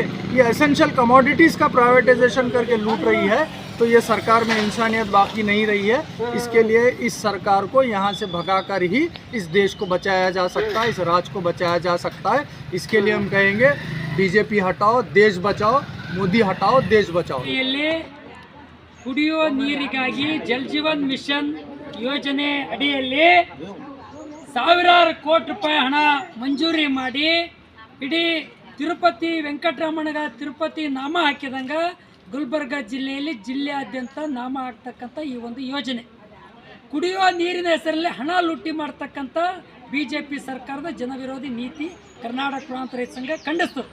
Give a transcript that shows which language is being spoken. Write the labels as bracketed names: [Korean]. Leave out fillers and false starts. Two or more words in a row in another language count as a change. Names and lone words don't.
[Hindi] ये [English] essential commodities [Hindi] का प्राइवेटाइजेशन करके लूट रही है, तो ये सरकार में इंसानियत बाकी नहीं रही है। इसके लिए इस सरकार को यहाँ से भगाकर ही इस देश को बचाया जा सकता है, इस राज्य को बचाया जा सकता है। इसके लिए हम कहेंगे बीजेपी हटाओ, देश बचाओ, मोदी हटाओ, देश बचाओ। [Kannada] ಕುಡಿಯುವ ನೀರಿಗಾಗಿ ಜಲ್ ಜೀವನ್ ಮಿಷನ್ ಯೋಜನೆ ಅಡಿಯಲ್ಲಿ ಸಾವಿರಾರು ಕೋಟಿ ರೂಪಾಯಿ ಹಣ ಮಂಜೂರಿ ಮಾಡಿ ಇಡೀ ತಿರುಪತಿ ವೆಂಕಟರಮಣಗ ತಿರುಪತಿ ನಾಮ ಹಾಕಿದಂಗ ಗುಲ್ಬರ್ಗ ಜಿಲ್ಲೆಯಲ್ಲಿ ಜಿಲ್ಲೆಯಾದ್ಯಂತ ನಾಮ ಹಾಕ್ತಕ್ಕಂಥ ಈ ಒಂದು ಯೋಜನೆ ಕುಡಿಯುವ ನೀರಿನ ಹೆಸರಲ್ಲಿ ಹಣ ಲೂಟಿ ಮಾಡ್ತಕ್ಕಂಥ ಬಿಜೆಪಿ ಸರ್ಕಾರದ ಜನವಿರೋಧಿ ನೀತಿ ಕರ್ನಾಟಕ ಪ್ರಾಂತ ರೈತ ಸಂಘ ಖಂಡಿಸ್ತದೆ.